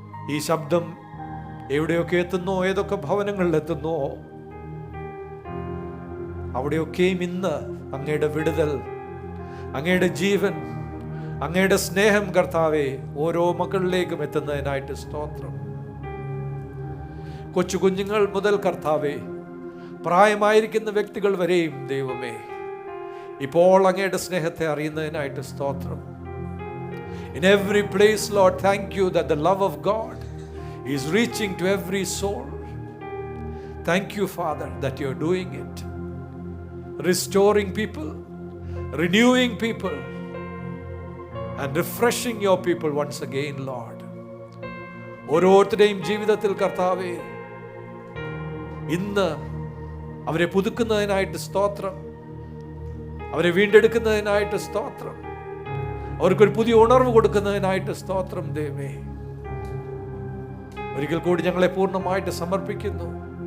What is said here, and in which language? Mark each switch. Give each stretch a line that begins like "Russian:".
Malayalam: ഈ ശബ്ദം എവിടെയൊക്കെ എത്തുന്നോ, ഏതൊക്കെ ഭവനങ്ങളിൽ എത്തുന്നോ, അവിടെയൊക്കെയും ഇന്ന് അങ്ങയുടെ വിടുതൽ, അങ്ങയുടെ ജീവൻ, അങ്ങയുടെ സ്നേഹം കർത്താവേ ഓരോ മക്കളിലേക്കും എത്തുന്നതിനായിട്ട് സ്തോത്രം. കൊച്ചു കുഞ്ഞുങ്ങൾ മുതൽ കർത്താവേ, പ്രായമായിരിക്കുന്ന വ്യക്തികൾ വരെയും ദൈവമേ ഇപ്പോൾ അങ്ങയുടെ സ്നേഹത്തെ അറിയുന്നതിനായിട്ട് സ്തോത്രം.
English: In every place, Lord, thank you that the love of God is reaching to every soul. Thank you, Father, that you're doing it. Restoring people, renewing people, and refreshing your people once again, Lord.
Malayalam: ഓരോരുത്തരുടെയും ജീവിതത്തിൽ കർത്താവേ ഇന്ന് അവരെ പുതുക്കുന്നതിനായിട്ട് സ്തോത്രം, അവരെ വീണ്ടെടുക്കുന്നതിനായിട്ട് സ്തോത്രം, അവർക്കൊരു പുതിയ ഉണർവ് കൊടുക്കുന്നതിനായിട്ട് സ്തോത്രം. ദൈവമേ, ഒരിക്കൽ കൂടി ഞങ്ങളെ പൂർണ്ണമായിട്ട് സമർപ്പിക്കുന്നു.